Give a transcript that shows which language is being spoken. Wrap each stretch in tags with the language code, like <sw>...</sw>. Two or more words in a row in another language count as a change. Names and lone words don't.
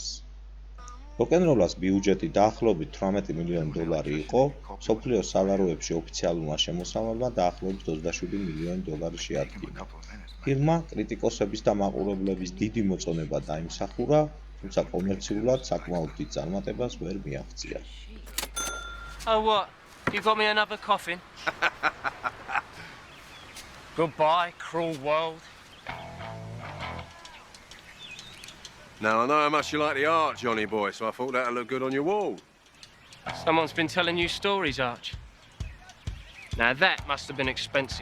<ka>როკ-ენ-როლას ბიუჯეტი დაახლოებით $18 მილიონი იყო, მსოფლიოს სალაროებში ოფიციალურმა შემოსავალმა დაახლოებით $27 მილიონი შეადგინა. ფილმმა კრიტიკოსების და მაყურებლების დიდი მოწონება დაიმსახურა, თუმცა კომერციულად საკმაოდ დიდ წარმატებას ვერ მიაღწია.</ka> <en>Oh, what? You got me another coffin? Goodbye, cruel world. Now, I know how much you like the art, Johnny boy, so I thought that'd look good on your wall. Someone's been telling you stories, Arch. Now that must have been expensive.</en>